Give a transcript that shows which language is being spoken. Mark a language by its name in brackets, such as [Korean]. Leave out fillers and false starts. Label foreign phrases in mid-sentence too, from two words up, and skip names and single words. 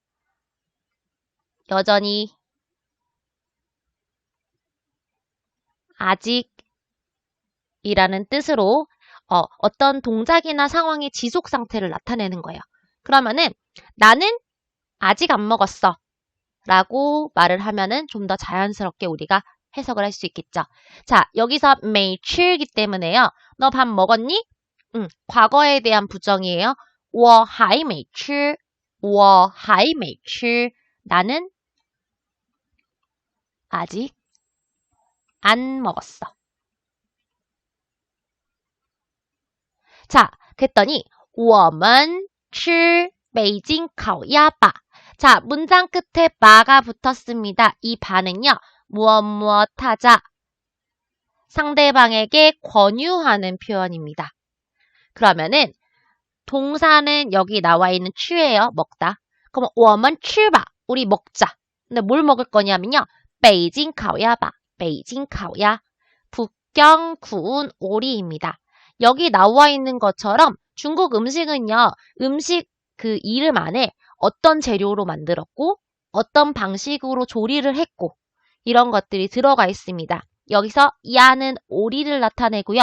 [Korean] 여전히 아직이라는 뜻으로 어떤 동작이나 상황의 지속 상태를 나타내는 거예요. 그러면은 나는 아직 안 먹었어 라고 말을 하면은 좀 더 자연스럽게 우리가 해석을 할 수 있겠죠. 자, 여기서 [Chinese] 没吃 [Korean] 기 때문에요. 너 밥 먹었니? 과거에 대한 부정이에요. [Chinese] 我还没吃,我还没吃. [Korean] 나는 아직 안 먹었어. 자, 그랬더니 [Chinese] 我们吃北京烤鸭吧. [Korean] 자, 문장 끝에 바가 붙었습니다. 이 바는요. 무엇 하자. 상대방에게 권유하는 표현입니다. 그러면은 동사는 여기 나와 있는 취예요. 먹다. 그럼 [Chinese] 我们吃吧. [Korean] 우리 먹자. 근데 뭘 먹을 거냐면요. [Chinese] 北京烤鸭吧. 北京烤鸭. [Korean] 북경 구운 오리입니다. 여기 나와 있는 것처럼 중국 음식은요. 음식 그 이름 안에 어떤 재료로 만들었고 어떤 방식으로 조리를 했고 이런 것들이 들어가 있습니다. 여기서 야는 오리를 나타내고요.